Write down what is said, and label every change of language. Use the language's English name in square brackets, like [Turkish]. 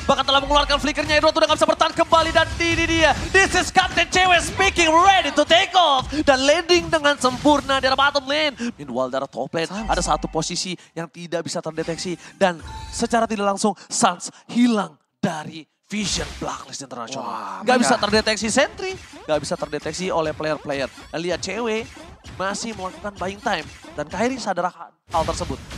[Indonesian] Bahkan telah mengeluarkan flickernya, Edward udah gak bisa bertahan kembali. Dan ini dia, [English] this is Captain CW speaking, ready to take off. [Indonesian] Dan landing dengan sempurna di arah bottom lane. Meanwhile di arah top lane, ada satu posisi yang tidak bisa terdeteksi. Dan secara tidak langsung, Suns hilang dari Vision Blacklist International. Gak bisa terdeteksi sentry, gak bisa terdeteksi oleh player-player. Dan lihat CW masih melakukan buying time. Dan Kairi sadar hal tersebut.